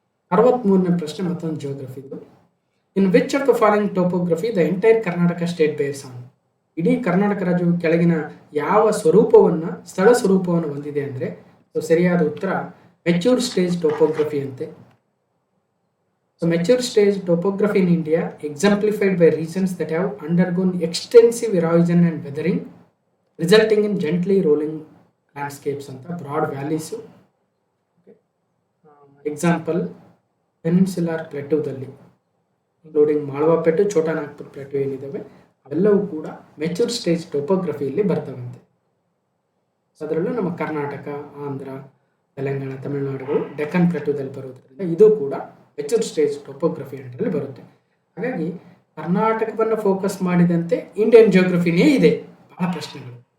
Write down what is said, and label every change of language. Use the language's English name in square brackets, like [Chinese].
[Kannada] 63ನೇ ಪ್ರಶ್ನೆ ಮತ್ತೊಂದು ಜಿಯೋಗ್ರಫಿದು. [English] In which of the following topography the entire Karnataka state bears on? [Kannada] ಇಡೀ ಕರ್ನಾಟಕ ರಾಜ್ಯವು ಕೆಳಗಿನ ಯಾವ ಸ್ವರೂಪವನ್ನು, ಸ್ಥಳ ಸ್ವರೂಪವನ್ನು ಹೊಂದಿದೆ ಅಂದರೆ, ಸೊ ಸರಿಯಾದ ಉತ್ತರ ಮೆಚ್ಯೂರ್ ಸ್ಟೇಜ್ ಟೋಪೋಗ್ರಫಿ ಅಂತೆ. [English] So mature stage topography in India exemplified by regions that have undergone extensive erosion and weathering, resulting in gently rolling landscapes and broad valleys. Example, peninsular plateau dalli including Malwa Plateau, Chota Nagpur Plateau [Kannada] ಏನಿದಾವೆ ಅವೆಲ್ಲವೂ ಕೂಡ mature stage ಟೋಪೋಗ್ರಫಿಯಲ್ಲಿ ಬರ್ತವಂತೆ. ಅದರಲ್ಲೂ ನಮ್ಮ ಕರ್ನಾಟಕ, ಆಂಧ್ರ, ತೆಲಂಗಾಣ, ತಮಿಳುನಾಡುಗಳು ಡೆಕ್ಕನ್ ಪ್ಲೇಟೋದಲ್ಲಿ ಬರೋದ್ರಿಂದ ಇದು ಕೂಡ mature stage topography ಅಂಡರಲ್ಲಿ ಬರುತ್ತೆ. ಹಾಗಾಗಿ ಕರ್ನಾಟಕವನ್ನು ಫೋಕಸ್ ಮಾಡಿದಂತೆ ಇಂಡಿಯನ್ ಜಿಯೋಗ್ರಫಿನೇ ಇದೆ. ಬಹಳ ಪ್ರಶ್ನೆಗಳು.